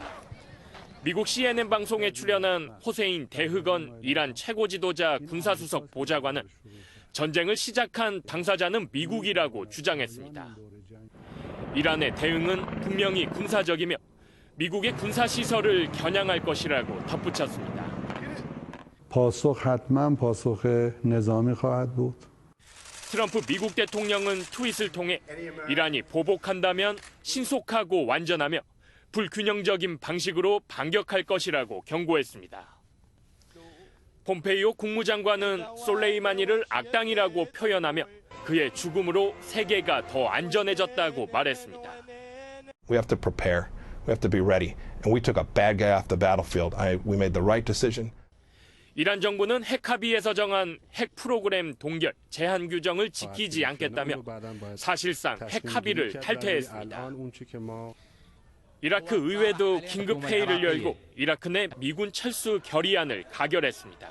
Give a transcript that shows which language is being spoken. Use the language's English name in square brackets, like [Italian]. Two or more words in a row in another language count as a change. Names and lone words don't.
[Korean] 미국 CNN 방송에 출연한 호세인 대흐건 이란 최고 지도자 군사수석 보좌관은 전쟁을 시작한 당사자는 미국이라고 주장했습니다. 이란의 대응은 분명히 군사적이며 미국의 군사시설을 겨냥할 것이라고 덧붙였습니다. [Persian] پاسخ حتما پاسخ نظامی خواهد بود. [Korean] 트럼프 미국 대통령은 트윗을 통해 이란이 보복한다면 신속하고 완전하며 불균형적인 방식으로 반격할 것이라고 경고했습니다. 폼페이오 국무장관은 솔레이마니를 악당이라고 표현하며 그의 죽음으로 세계가 더 안전해졌다고 말했습니다. [English] We have to prepare. We have to be ready. And we took a bad guy off the battlefield. We made the right decision. [Korean] 이란 정부는 핵 합의에서 정한 핵 프로그램 동결, 제한 규정을 지키지 않겠다며 사실상 핵 합의를 탈퇴했습니다. 이라크 의회도 긴급 회의를 열고 이라크 내 미군 철수 결의안을 가결했습니다.